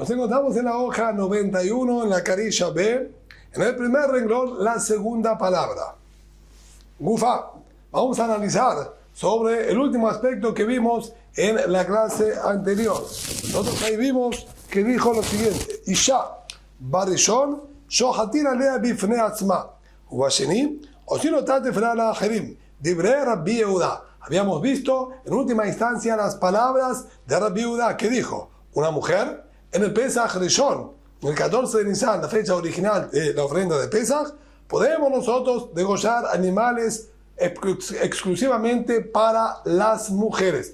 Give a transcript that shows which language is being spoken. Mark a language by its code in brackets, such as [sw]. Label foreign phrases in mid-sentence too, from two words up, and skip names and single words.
[es] Estamos en la hoja 91, en la carilla B, en el primer renglón, la segunda palabra. Gufa, vamos a analizar sobre el último aspecto que vimos en la clase anterior. Nosotros ahí vimos que dijo lo siguiente: [he] אשה, בראשון, שוחטין עליה בפני עצמה, ובשני, עושין אותה טפילה לאחרים, דברי רבי יהודה. [es] Habíamos visto en última instancia las palabras de Rabbi Yehuda, que dijo: una mujer en el [he] פסח ראשון, [es] en el 14 de Nisan, la fecha original de la ofrenda de Pesach, podemos nosotros degollar animales exclusivamente para las mujeres.